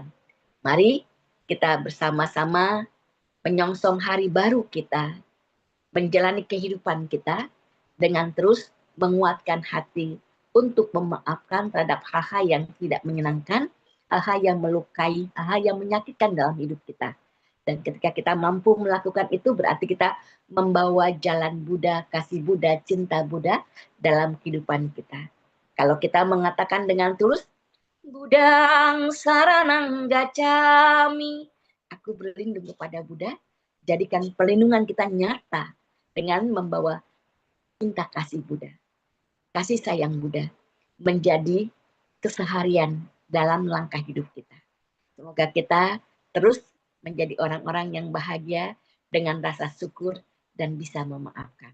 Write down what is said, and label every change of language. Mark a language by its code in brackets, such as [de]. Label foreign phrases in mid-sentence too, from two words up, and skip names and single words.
[id] Mari kita bersama-sama menyongsong hari baru kita, menjalani kehidupan kita dengan terus menguatkan hati untuk memaafkan terhadap hal-hal yang tidak menyenangkan, hal-hal yang melukai, hal-hal yang menyakitkan dalam hidup kita. Dan ketika kita mampu melakukan itu berarti kita membawa jalan Buddha, kasih Buddha, cinta Buddha dalam kehidupan kita. Kalau kita mengatakan dengan tulus, [pi] Budang saranang gacami, [id] aku berlindung kepada Buddha, jadikan perlindungan kita nyata dengan membawa cinta kasih Buddha, kasih sayang Buddha menjadi keseharian dalam langkah hidup kita. Semoga kita terus menjadi orang-orang yang bahagia dengan rasa syukur dan bisa memaafkan.